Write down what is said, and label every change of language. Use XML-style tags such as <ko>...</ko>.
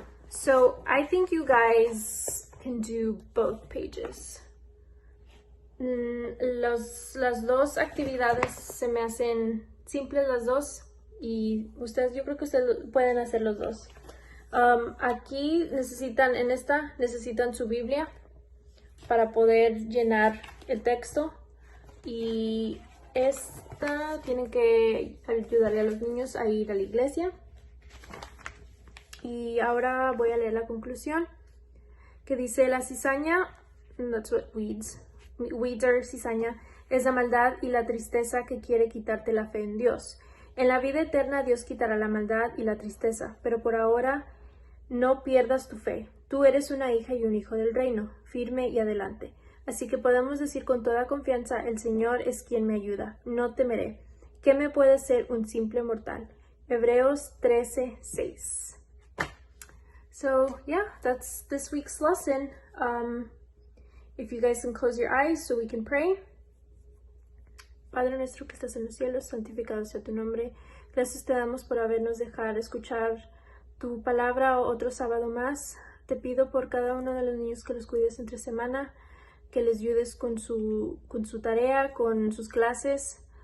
<en>So I think you guys can do both pages.</en> <es>Las dos actividades se me hacen simples las dos, y ustedes, yo creo que ustedes pueden hacer los dos. Aquí necesitan su Biblia para poder llenar el texto, y tienen que ayudarle a los niños a ir a la iglesia. Y ahora voy a leer la conclusión, que dice: la cizaña, that's what weeds are cizaña, es la maldad y la tristeza que quiere quitarte la fe en Dios. En la vida eterna Dios quitará la maldad y la tristeza, pero por ahora no pierdas tu fe. Tú eres una hija y un hijo del reino, firme y adelante. Así que podemos decir con toda confianza: el Señor es quien me ayuda, no temeré. ¿Qué me puede hacer un simple mortal? Hebreos 13:6.</es> <en>So yeah, that's this week's lesson. If you guys can close your eyes so we can pray.</en> <es>Padre nuestro que estás en los cielos, santificado sea tu nombre. Gracias te damos por habernos dejado escuchar tu palabra otro sábado más. Te pido por cada uno de los niños que los cuides entre semana, que les ayudes con su tarea, con sus clases.</es>